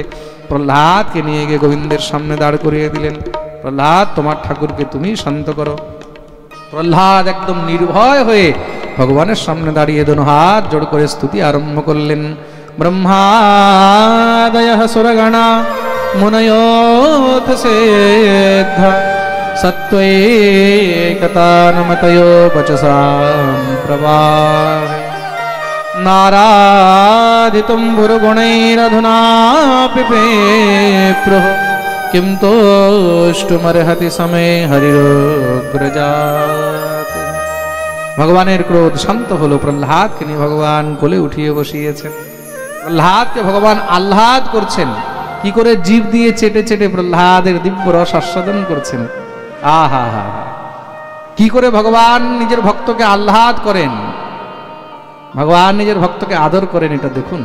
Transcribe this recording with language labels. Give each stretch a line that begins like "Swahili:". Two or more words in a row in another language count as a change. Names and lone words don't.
Bangla: প্রহ্লাদকে নিয়ে গিয়ে গোবিন্দের সামনে দাঁড় করিয়ে দিলেন। প্রহ্লাদ, তোমার ঠাকুরকে তুমি শান্ত করো। প্রহ্লাদ একদম নির্ভয় হয়ে ভগবানের সামনে দাঁড়িয়ে দোনো হাত জোড় করে স্তুতি আরম্ভ করলেন।
Sanskrit: ব্রহ্মাদয়ঃ সুরগণা मुनयोऽथ सेद्ध सत्त्वैकतानमतयो वचसां प्रवाह नाराधितुं भुर्गुणैरधुनापि पेप्रुः किं तोष्टुमर्हति समे हरिरोग्रजात्।
Bangla: ভগবানের ক্রোধ শান্ত হলো, প্রহ্লাদকে নিয়ে ভগবান কোলে উঠিয়ে বসিয়েছেন। প্রহ্লাদকে ভগবান আহ্লাদ করছেন, কি করে জিভ দিয়ে চেটে চেটে প্রহ্লাদের দিব্য রস আস্বাদন করছেন। আহা হা হা, কি করে ভগবান নিজের ভক্তকে আহ্লাদ করেন, ভগবান নিজের ভক্তকে আদর করেন, এটা দেখুন।